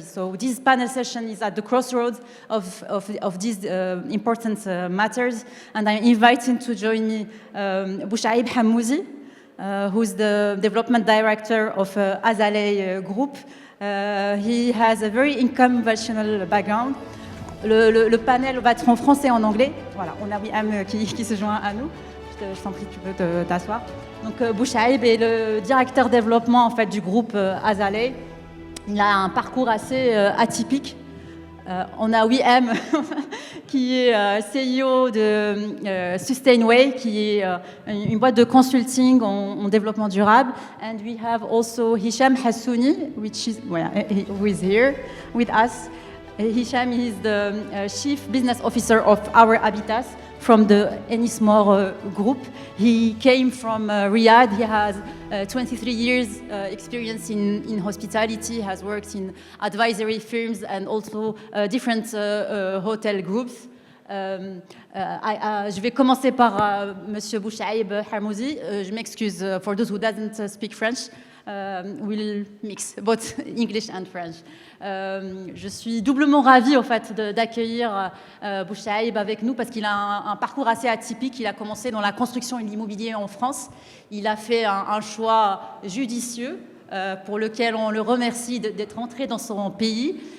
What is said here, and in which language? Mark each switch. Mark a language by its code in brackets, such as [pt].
[en] So this panel session is at the crossroads of these important matters. And I'm inviting to join me Bouchaib Hamouzi, who's the development director of Azalea Group. He has a very unconventional background. [fr] Le panel va être en français et en anglais. Voilà, on a Wiham qui se joint à nous. Je t'en prie, tu peux t'asseoir. Donc, Bouchaib est le directeur développement en fait, du groupe Azalea. Il a un parcours assez atypique. On a Wiham qui est CEO de Sustainway, qui est une boîte de consulting en développement durable. [en] And we have also Hicham Hassouni, who is here with us. Hicham is the Chief Business Officer of Our Habitats from the Enismor group. He came from Riyadh. He has 23 years experience in hospitality, has worked in advisory firms and also different hotel groups. [fr] Je vais commencer par Monsieur Bouchaib Hamouzi. Je m'excuse [en] for those who doesn't speak French. We'll mix both English and French. [fr] Je suis doublement ravie en fait d'accueillir Bouchaib avec nous parce qu'il a un parcours assez atypique. Il a commencé dans la construction et l'immobilier en France. Il a fait un choix judicieux pour lequel on le remercie d'être entré dans son pays.